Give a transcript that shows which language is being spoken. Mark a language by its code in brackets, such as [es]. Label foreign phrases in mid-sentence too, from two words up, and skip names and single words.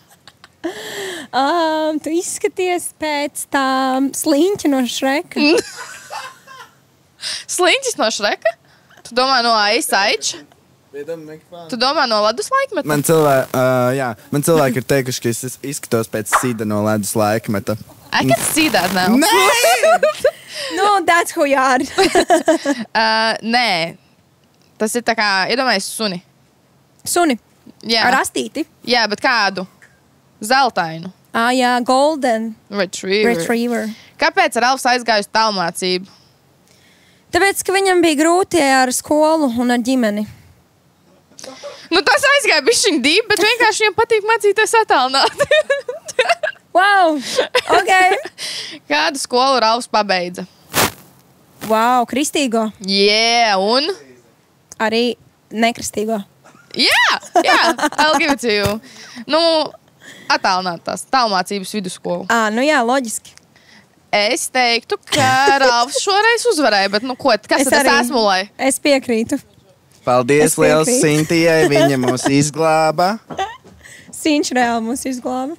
[lv] Tu izskaties pēc tā sliņķa no Šreka. Sliņķis no Šreka? Tu domā no Ice Age? Tu domā no ledus laikmeta? Man cilvēki ir teikuši, ka es izskatos pēc Sida no ledus laikmeta. [en] I can see that now. No, that's who you are. [lv] Nē. Tas ir tā kā, iedomājies suni. Suni. Jā. Ar astīti. Jā, bet kādu? Zeltainu. Jā, golden Retriever. Kāpēc Ralfs aizgāja uz tālmācību? Tāpēc, ka viņam bija grūti ar skolu un ar ģimeni. Nu, tas aizgāja bišķiņ dīp, bet vienkārši viņam patīk mācīties attālināt. [en] Wow, ok. [lv] Kādu skolu Ralfs pabeidza? Wow, kristīgo. Jā, un? Arī nekristīgo. Jā, [en] I'll give it to you. [lv] Nu, attālināt tās tālmācības vidusskolu. Nu jā, loģiski. Es teiktu, ka Ralfs šoreiz uzvarēja, bet nu ko, kas tad es esmu, lai? Es piekrītu. Paldies liels Sintijai, viņa mūs izglāba. Sinč reāli mūs izglāba.